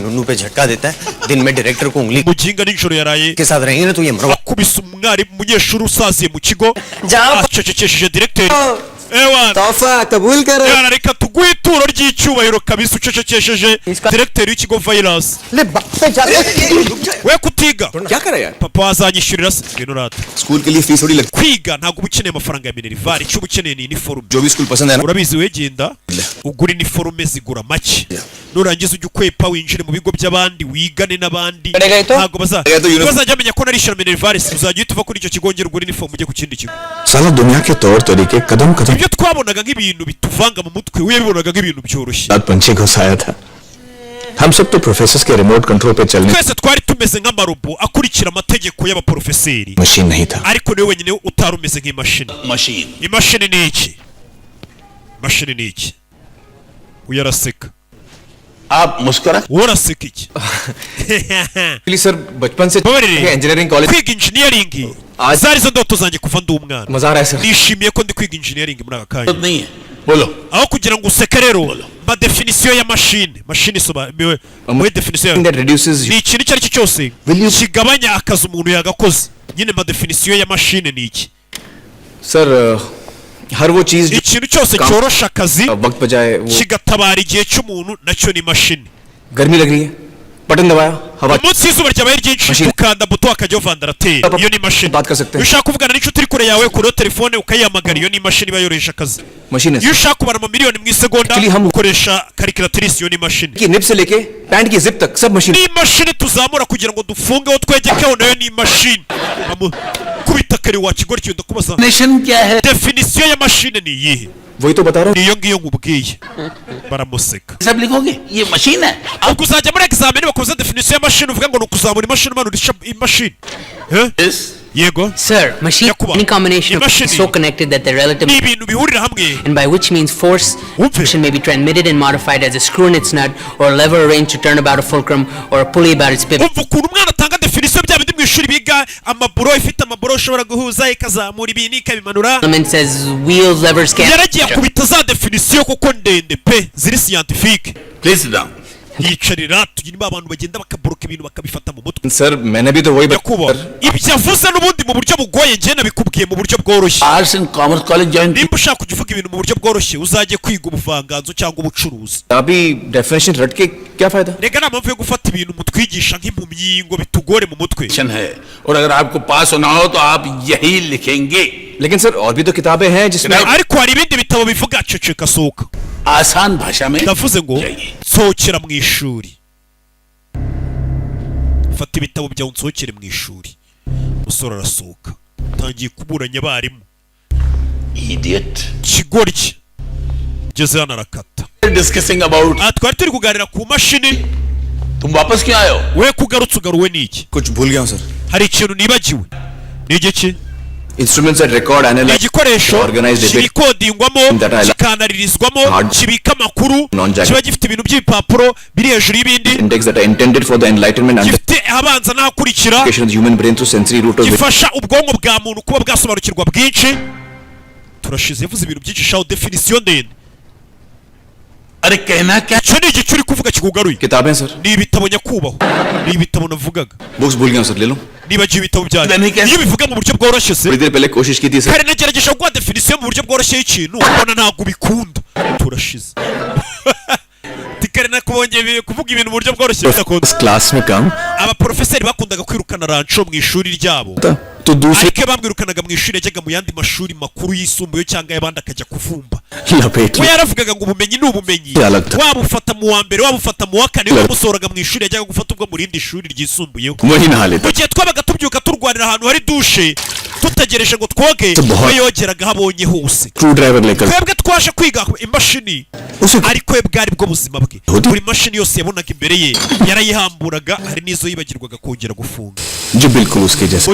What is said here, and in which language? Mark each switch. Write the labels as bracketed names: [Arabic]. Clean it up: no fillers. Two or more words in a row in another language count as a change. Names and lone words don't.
[Hindi] नुनू पे झटका देता है दिन में डायरेक्टर को उंगली [Kinyarwanda] muginga nijoro yaraye [Hindi] के साथ रहेंगे ना तो ये मरवा [Kinyarwanda] akubise umwarimu umunyeshuri usaziye mu kigo [Hindi] Jab- [Kinyarwanda] acecekesheje directeur ewana [Hindi] तोहफा कबूल करो [Kinyarwanda] Yana reka tuguhe ituro ry'icyubahiro kabisa ucecekesheje directeur w'ikigo virus [Hindi] ले बाप पे जा [Kinyarwanda] we kutiga [Hindi] क्या करा यार [Kinyarwanda] papa wazanyishyurira se ngwino rata [Hindi] स्कूल के लिए फीस थोड़ी लगती [Kinyarwanda] kwiga ntabwo uba ukeneye amafaranga ya minerval icyo uba ukeneye ni iniforume [Hindi] जो भी स्कूल पसंद है ना [Kinyarwanda] urabizi wegenda ugura iniforume zigura make nurangiza ujya ukwepa winjire mu bigo by'abandi wigane n'abandi ntabwo bazajya bamenya ko narishyura minerval uzajya uhita uva kuri icyo kigo ngera ugura iniforume ujye ku kindi kigo [Hindi] साला दुनिया के तौर तरीके कदम कदम [Kinyarwanda] ibyo twabonaga nk'ibintu bituvanga mu mutwe we yabibonaga nk'ibintu byoroshye [Hindi] साथ पंछी घुसाया था हम सब तो प्रोफेसर के [English] remote control [Hindi] पे चलने [Kinyarwanda] twese twari tumeze nk'amarobo akurikira amategeko y'abaporofeseri [Hindi] मशीन नहीं था [Kinyarwanda] ariko niwe wenyine utari umeze nk'imashini imashini ni iki imashini ni iki uyaraseka [Hindi] आप मुस्कुरा [Kinyarwanda] uraseka iki [English] please sir [Hindi] बचपन से [Kinyarwanda] Babarire. [English] engineering college [Kinyarwanda] kwiga engineering zari zo ndoto zanjye kuva ndi umwana [Hindi] मजा आ रहा है सर [Kinyarwanda] nishimiye ko ndi kwiga engineering muri aka kanya [Hindi] नहीं है बोलो [Kinyarwanda] aho kugira ngo useke rero ma definition ya mashine isobanuye muri definition [English] that reduces [Kinyarwanda] ni ikintu icyo ari cyo cyose kigabanya akazi umuntu yagakoze nyine ma definition ya mashine ni iki [Hindi] सर हर वो चीज जो [Kinyarwanda] ikintu cyose cyorosha akazi [Hindi] वक्त बजाए वो [Kinyarwanda] kigatabara igihe cy'umuntu nacyo ni mashini [Hindi] गर्मी लग रही है बटन दबाया हवा [Kinyarwanda] umunsi izuba ryabaye ryinshi [English] Machine. [Kinyarwanda] ukanda buto akajyaho vandarateri [Hindi] Papa, [Kinyarwanda] iyo ni mashini [Hindi] baat kar sakte [Kinyarwanda] iyo [Hindi] hain. [Kinyarwanda] ushaka kuvugana n'inshuti iri kure yawe kuri telefone ukayihamagara iyo ni imashini iba yoroheje akazi [Hindi] मशीन है [Kinyarwanda] iyo ushaka kubara amamiliyoni mu isegonda [Hindi] Actually, हम- [Kinyarwanda] ukoresha karikiratirise iyo ni imashini [Hindi] की निब से लेके पैंट की जिप तक सब मशीन [Kinyarwanda] ni imashini tuzamura kugira ngo dufungeho twegekeho nayo ni imashini kubita kare wakigora ikintu ndakubaza [Hindi] नेशन क्या है [Kinyarwanda] definisiyo ya mashini ni iyihe [Hindi] वही तो बता रहा हूँ [Kinyarwanda] niyo ngiyo nkubwiye baramuseka [Hindi] सब लिखोगे ये मशीन है [Kinyarwanda] ubwo uzajya muri examen bakoze definisiyo ya mashini uvuga ngo ni ukuzamura imashini umanurisha imashini yego [English] Sir, machine [Kinyarwanda] Yakuba, [English] any combination of [Kinyarwanda] imashini. [English] is so connected that they're relative, [Kinyarwanda] ni ibintu bihurira hamwe [English] and by which means force [Kinyarwanda] Wumve. [English] motion may be transmitted and modified as a screw in its nut, or a lever arranged to turn about a fulcrum, or a pulley about its pivot. [Kinyarwanda] umva ukuntu umwana atanga definisiyo bya bindi mu ishuri biga amaburo ifite amaburo ushobora guhuza ikazamura ibintu ikabimanura [English] Elements as wheels, levers, [Kinyarwanda] yaragiye [English] cams. [Kinyarwanda] akubita za definisiyo kuko ndende pe ziri scientifique [English] please down [Kinyarwanda] yicarira tugira abantu bagenda bakaboroka bagahaguruka ibintu bakabifata mu mutwe. [Hindi] Sir, मैंने भी तो वही [Kinyarwanda] Nyakubahwa, ibyo avuze n'ubundi mu buryo bugoye njye nabikubwiye mu buryo bworoshye. [English] arts and commerce college join [Kinyarwanda] Nimba ushaka kujya uvuga ibintu mu buryo bworoshye uzajye kwiga ubuvanganzo cyangwa ubucuruzi. [Hindi] अभी डेफिनेशन रट के क्या फायदा? [Kinyarwanda] Rega nta mpamvu yo gufata ibintu mutwigisha nk'impumyi ngo bitugore mu mutwe. [Hindi] है और अगर आपको पास होना हो तो आप यही लिखेंगे. लेकिन सर और भी तो किताबें हैं जिसमें [Kinyarwanda] Ariko hari ibindi bitabo bivuga ceceka sohoka. [Hindi] आसान भाषा में [Kinyarwanda] Ndavuze ngo [Hindi] जाइए. [Kinyarwanda] sohokera mu ishuri. Fata ibitabo byawe unsohokere mu ishuri. Umusore arasohoka. Tangiye kuburanya abarimu. [English] Idiot. [Kinyarwanda] Kigoryi. Ngeze hano arakata. [English] Discussing about. [Kinyarwanda] Twari turi kuganira ku mashini. [Hindi] तुम वापस क्यों आए हो? [Kinyarwanda] We kugarutse ugaruwe n'iki? [Hindi] कुछ भूल गया हूं सर. [Kinyarwanda] Hari ikintu nibagiwe. Ni igiki? [English] Instruments that record, analyze, [Kinyarwanda] igikoresho [English] organize debate, [Kinyarwanda] kirikodingwamo kikanaririzwamo kibika amakuru kiba gifite ibintu by'ibipapuro biri hejuru y'ibindi [English] index that are intended for the enlightenment and [Kinyarwanda] gifite abanza n'ahakurikira [English] of the human brain through sensory route of [Kinyarwanda] gifasha ubwonko bwa muntu kuba bwasobanukirwa bwinshi. Turashize yavuze ibintu byinshi shaho definition ndende. [Hindi] अरे कहना क्या? [Kinyarwanda] Cyo ni igicuri kuvuga kikugaruye. [Hindi] किताबें सर. [Kinyarwanda] Ni ibitabo nyakubahwa. Ni ibitabo navugaga. [Hindi] Books भूल गया हूं सर, ले लो. [Kinyarwanda] Nibagiwe ibitabo byanjye. Iyo bivuga mu buryo bworoshye se. [Hindi] थोड़ी देर पहले कोशिश की थी सर. [Kinyarwanda] Kare nagerageje kuguha definition mu buryo bworoshye y'ikintu ubona ntabwo ubikunda. Turashize. Tikare nakubonye kuvuga ibintu mu buryo bworoshye bidakunda. [Hindi] क्लास में काम [Kinyarwanda] Abaprofeseri bakundaga kwirukana rancho mu ishuri ryabo. [Hindi] तो दूसरे [Kinyarwanda] Ariko bamwirukanaga mu ishuri yajyaga mu yandi mashuri makuru yisumbuye cyangwa y'abandi akajya kuvumba. [Hindi] लपेट [Kinyarwanda] We [Hindi] लो. [Kinyarwanda] yaravugaga ngo ubumenyi ni ubumenyi. Waba ufata mu wa mbere, waba ufata mu wa kane, wamusohoraga mu ishuri yajyaga gufata ubwo mu rindi shuri ryisumbuyeho. [Hindi] वही नहा लेता. [Kinyarwanda] Mu gihe twabaga tubyuka turwanira ahantu hari dushe tutagereje ngo twoge, we yogeraga habonye hose. [English] screw driver [Hindi] लेकर [Kinyarwanda] Twebwe twaje kwiga imashini ariko we bwari bwo buzima bwe. Buri mashini yose yabonaga imbere ye yarayihamburaga, hari n'izo yibagirwaga kongera gufunga. [Hindi] जो बिल्कुल उसके जैसे.